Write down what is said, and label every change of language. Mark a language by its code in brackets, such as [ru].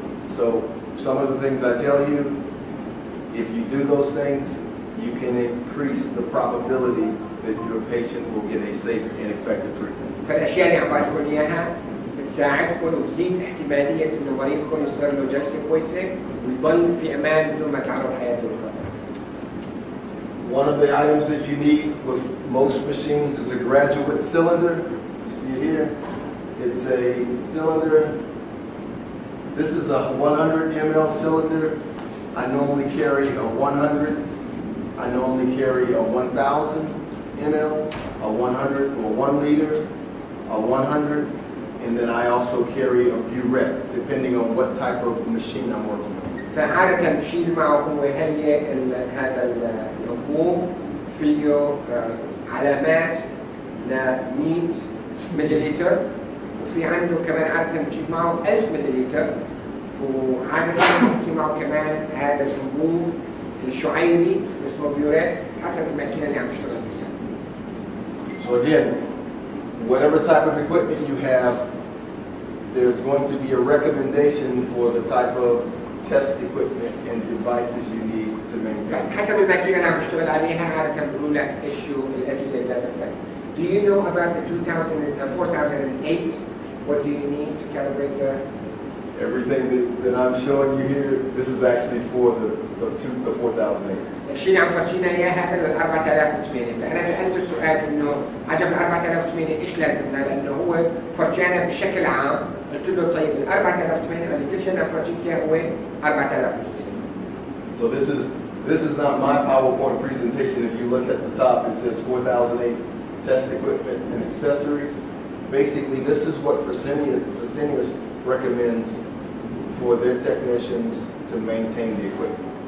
[en] So some of the things I tell you, if you do those things, you can increase the probability that your patient will get a safe and effective treatment. [ar] فالاشياء اللي عم بعطيكم اياها بتساعدكم وتزيد احتماليه انه مريضكم يصير له جلسه كويسه ويضل في امان بدون ما تعرض حياته للخطر. [en] One of the items that you need with most machines is a graduate cylinder. You see it here? It's a cylinder. This is a 100 ml cylinder. I normally carry a 100. I normally carry a 1,000 ml, a 100 or 1 liter, a 100, and then I also carry a burette, depending on what type of machine I'm working on. [ar] فعادة بشيل معه هو هذا الأنبوب فيه علامات ل 100 ملليلتر، وفي عنده كمان عادة بجيب معه 1000 ملليلتر، وعادة بحكي معه كمان هذا الأنبوب الشعيري اسمه بيوريت حسب الماكينة اللي عم يشتغل فيها. [en] So again, whatever type of equipment you have, there's going to be a recommendation for the type of test equipment and devices you need to maintain. [ar] حسب الماكينة اللي عم يشتغل عليها عادة بيقولوا لك ايش شو الأجهزة اللي لازم تكون. [en] Do you know about the 4008? What do you need to calibrate the? Everything that I'm showing you here, this is actually for the 4008. [ar] الشيء اللي عم فرجينا اياه هذا لل 4008. فانا سالته السؤال انه عجب ال 4008 ايش لازمنا؟ لانه هو فرجانا بشكل عام، قلت له طيب ال 4008 اللي كل شيء عم فرجيك اياه هو 4008. [en] So this is not my PowerPoint presentation. If you look at the top, it says 4008 test equipment and accessories. Basically, this is what Fresenius recommends for their technicians to maintain the equipment.